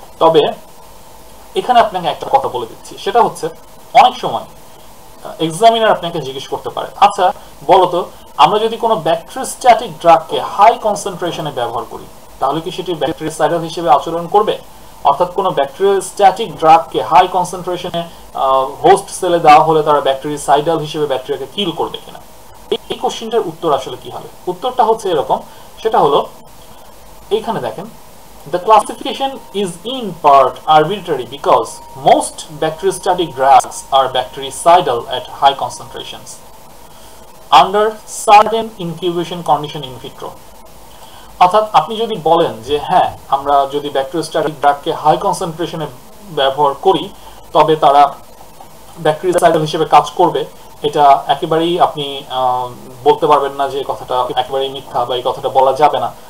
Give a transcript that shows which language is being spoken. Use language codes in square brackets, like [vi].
[bn] তবে এখানে আপনাকে একটা কথা বলে দিচ্ছি, সেটা হচ্ছে অনেক সময় এক্সামিনার আপনাকে জিজ্ঞেস করতে পারে, আচ্ছা বলতো আমরা যদি কোনো ব্যাকটেরিওস্ট্যাটিক ড্রাগকে হাই কনসেন্ট্রেশনে ব্যবহার করি তাহলে কি সেটি ব্যাকটেরিসাইডাল হিসেবে আচরণ করবে? অর্থাৎ কোনো ব্যাকটেরিওস্ট্যাটিক ড্রাগকে হাই কনসেন্ট্রেশনে হোস্ট সেলে দেওয়া হলে তারা ব্যাকটেরিসাইডাল হিসেবে ব্যাকটেরিয়াকে কিল করবে কিনা? এই কোশ্চেনটার উত্তর আসলে কি হবে? উত্তরটা হচ্ছে এরকম, সেটা হলো এইখানে দেখেন, [en] the classification is in part arbitrary because most bacteriostatic drugs are bactericidal at high concentrations under certain incubation condition in vitro. [bn] অর্থাৎ আপনি যদি বলেন যে হ্যাঁ আমরা যদি ব্যাকটেরিওস্ট্যাটিক ড্রাগকে হাই কনসেন্ট্রেশনে ব্যবহার করি তবে তারা ব্যাকটেরিসাইডাল হিসেবে কাজ করবে, এটা একেবারেই আপনি বলতে পারবেন না যে কথাটা একেবারেই মিথ্যা বা এই কথাটা বলা যাবে না।